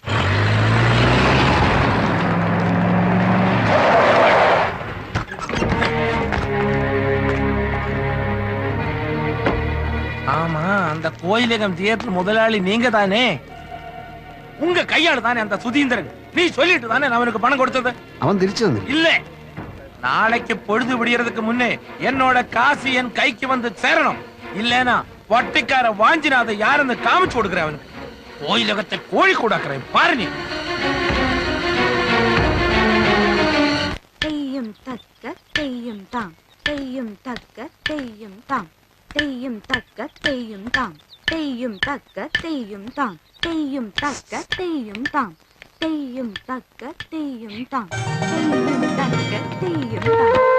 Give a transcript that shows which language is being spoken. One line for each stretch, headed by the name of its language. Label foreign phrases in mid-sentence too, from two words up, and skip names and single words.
Tamil: ஆமா, அந்த கோயிலகம் தியேட்டர் முதலாளி நீங்க தானே? உங்க கையால தானே அந்த சுதீந்திரன்? நீ சொல்லிட்டு தானே நான் அவனுக்கு பணம் கொடுத்தது?
Malayalam: അവൻ തിരിച്ചു തന്നു.
Tamil: இல்ல, நாளைக்கு பொழுது விடியறதுக்கு முன்னே என்னோட காசு என் கைக்கு வந்து சேரணும். இல்லனா வட்டிக்கார வாஞ்சினாத யாருன்னு காமிச்சு கொடுக்குறேன் அவனுக்கு. கோயிலகத்தை கோழி கூடாக்குறேன் பாரு நீ. തെയ്യം തക്ക തെയ്യം താം തെയ്യം തക്ക തെയ്യം താം തെയ്യം തക്ക തെയ്യം താം തെയ്യം തക്ക തെയ്യം താം തെയ്യം തക്ക തെയ്യം താം തെയ്യം തക്ക തെയ്യം താം തെയ്യം തക്ക തെയ്യം താം.